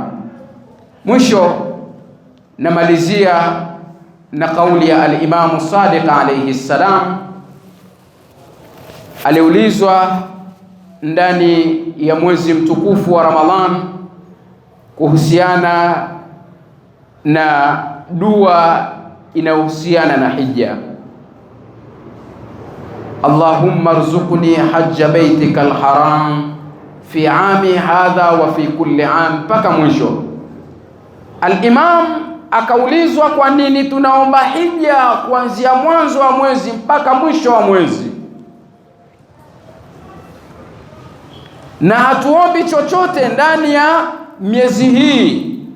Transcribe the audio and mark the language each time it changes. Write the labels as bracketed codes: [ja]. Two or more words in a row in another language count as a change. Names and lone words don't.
[sw] Mwisho namalizia na kauli ya al-Imam Sadiq [ar] عليه السلام. [sw] Aliulizwa ndani ya mwezi mtukufu wa Ramadhan kuhusiana na dua inayohusiana na hija, [ar] اللهم ارزقني حج بيتك الحرام في عامي هذا وفي كل عام, [sw] mpaka mwisho. Al-Imam akaulizwa kwa nini tunaomba hija kuanzia mwanzo wa mwezi mpaka mwisho wa mwezi, na hatuombi chochote ndani ya miezi hii.